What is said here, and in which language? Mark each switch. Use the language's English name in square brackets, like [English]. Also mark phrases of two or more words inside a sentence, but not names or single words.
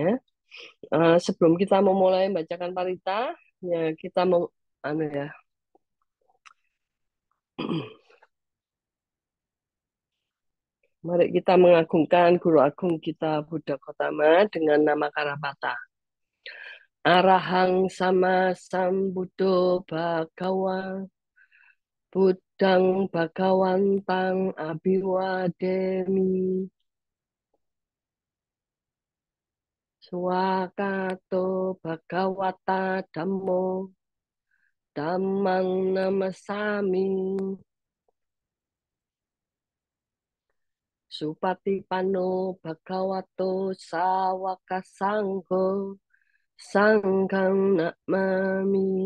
[Indonesian] Sebelum kita memulai bacakan parita, ya kita mau anu ya. Mari kita mengagungkan Guru Agung kita Buddha Gotama dengan nama Karapata. [Pali] Arahang sama sambuddho bhagawa Buddhang Bhagawantang Abiwademi Swakato Bhagawata Dhammo Dhammang Namasami Supatipanno Bhagavato Sawaka Sangho Sanghang Namami.